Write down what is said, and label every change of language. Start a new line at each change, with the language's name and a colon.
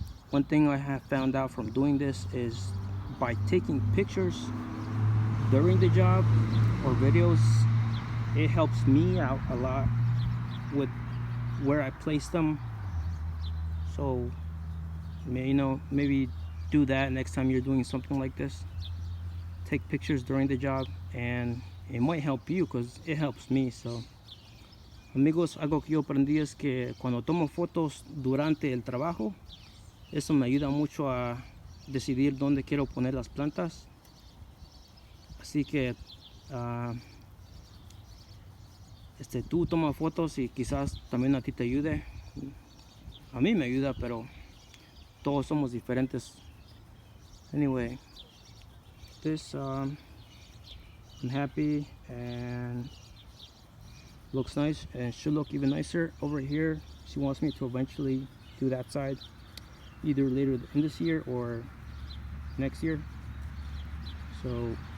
English: One thing I have found out from doing this is by taking pictures during the job or videos, it helps me out a lot with where I place them. So maybe do that next time you're doing something like this. Take pictures during the job, and it might help you because it helps me.
Spanish: So amigos, algo que yo aprendí es que cuando tomo fotos durante el trabajo, eso me ayuda mucho a decidir dónde quiero poner las plantas. Así que tú toma fotos y quizás también a ti te ayude. A mí me ayuda, pero todos somos diferentes.
English: Anyway, this I'm happy, and looks nice, and should look even nicer over here. She wants me to eventually do that side, either later in this year or next year. So